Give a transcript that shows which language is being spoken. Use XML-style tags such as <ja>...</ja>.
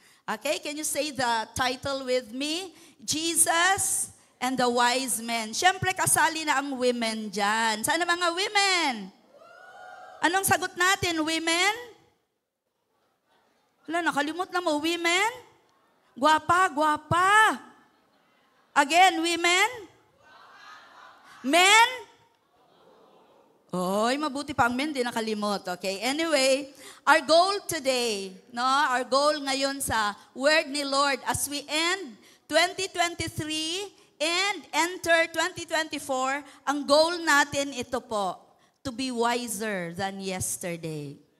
<en>Okay, can you say the title with me? Jesus and the Wise Men.</en> <tl>Siyempre, kasali na ang women dyan. Sana mga women? Anong sagot natin, women? Wala, nakalimot na mo, women? Guwapa, guwapa. Again, women? Men? Oy, mabuti pa ang men, di nakalimot.</tl> <en>Okay, anyway, our goal today, no? Our goal ngayon sa word ni Lord as we end 2023 and enter 2024,</en> <tl>ang goal natin ito po,</tl> <en>to be wiser than yesterday.</en>